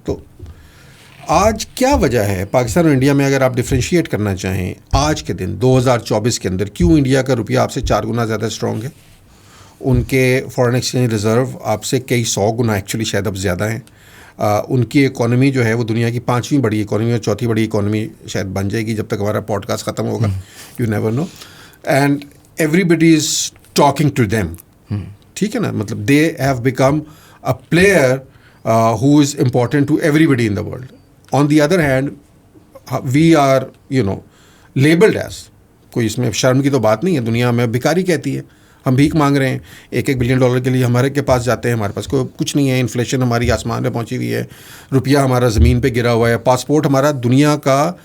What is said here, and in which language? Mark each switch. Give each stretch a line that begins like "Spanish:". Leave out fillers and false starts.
Urdu: تو آج کیا وجہ ہے پاکستان اور انڈیا میں, اگر آپ ڈفرینشیٹ کرنا چاہیں آج کے دن 2024 کے اندر, کیوں انڈیا کا روپیہ آپ سے 4 گنا زیادہ اسٹرانگ ہے؟ ان کے فارن ایکسچینج ریزرو آپ سے کئی 100 گنا ایکچولی شاید اب زیادہ ہیں. ان کی اکانومی جو ہے وہ دنیا کی 5ویں بڑی اکانومی اور 4تھی بڑی اکانومی شاید بن جائے گی جب تک ہمارا پوڈ کاسٹ ختم ہوگا.
English: You never know. And everybody is talking to them,
Urdu: ٹھیک ہے نا.
English: مطلب they have become a player who is important to everybody in the world. On the other hand, we are, labeled as,
Urdu: کوئی اس میں شرم کی تو بات نہیں ہے, دنیا میں بھکاری کہتی ہے, ہم بھیک مانگ رہے ہیں. $1 بلین کے لیے ہمارے کے پاس جاتے ہیں, ہمارے پاس کوئی کچھ نہیں ہے, انفلیشن ہماری آسمان پہ پہنچی ہوئی ہے, روپیہ ہمارا زمین پہ گرا ہوا ہے, پاسپورٹ ہمارا دنیا کا